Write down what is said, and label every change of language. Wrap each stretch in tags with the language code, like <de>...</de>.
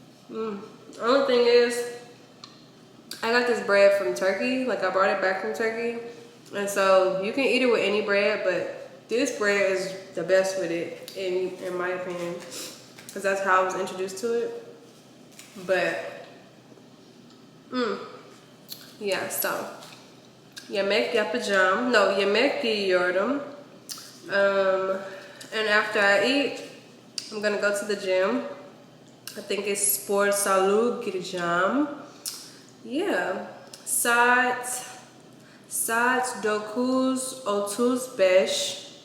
<en>Only thing is, I got this bread from Turkey. Like I brought it back from Turkey. And so you can eat it with any bread, but this bread is the best with it, in my opinion, because that's how I was introduced to it. But, yeah, so</en> <tr>yemek yapacağım. No, yemek yiyorum.</tr> <en>And after I eat, I'm gonna go to the gym. I think it's</en> <tr>spor salud gideceğim.</tr> <en>Yeah,</en> <tr>saat 9:35.</tr>